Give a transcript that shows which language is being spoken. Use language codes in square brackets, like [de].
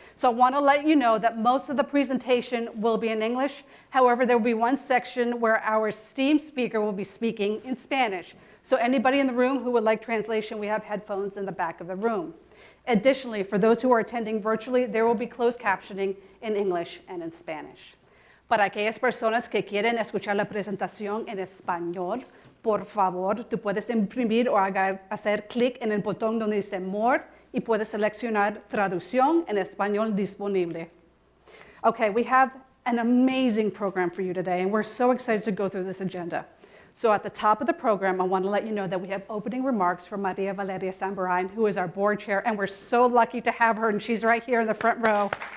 [en] So I want to let you know that most of the presentation will be in English. However, there will be one section where our esteemed speaker will be speaking in Spanish. So anybody in the room who would like translation, we have headphones in the back of the room. Additionally, for those who are attending virtually, there will be closed captioning in English and in Spanish. [es] Para aquellas personas que quieren escuchar la presentación en español, por favor, tú puedes imprimir o hacer clic en el botón donde dice More y puedes seleccionar Traducción en español disponible. [en] Okay, we have an amazing program for you today, and we're so excited to go through this agenda. So at the top of the program, I want to let you know that we have opening remarks from Maria Valeria Zambarain, who is our board chair, and we're so lucky to have her, and she's right here in the front row.